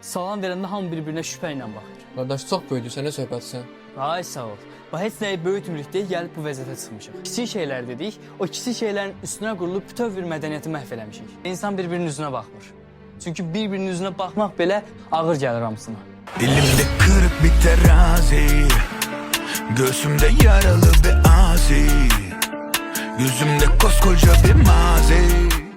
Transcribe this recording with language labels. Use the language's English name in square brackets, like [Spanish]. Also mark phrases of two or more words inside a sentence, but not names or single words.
[Azerbaijani] Salam verəndə hamı bir-birinə şübhə ilə baxır. Qardaş, çox böyüdü, sən nə söhbətsən? Ay sağ ol. Bax, heç nəyi böyütmürük deyə gəlib bu vəziyyətə çıxmışıq. Kiçik şeylər dedik, o kiçik şeylərin üstünə qurulub bütöv bir mədəniyyəti məhv eləmişik. İnsan bir-birinin üzünə baxmır. Çünki bir-birinin üzünə baxmaq belə ağır gəlir hamısına. [Turkish] Elimde kırık bir terazi, göğsümde yaralı bir azi, yüzümde koskoca bir mazi.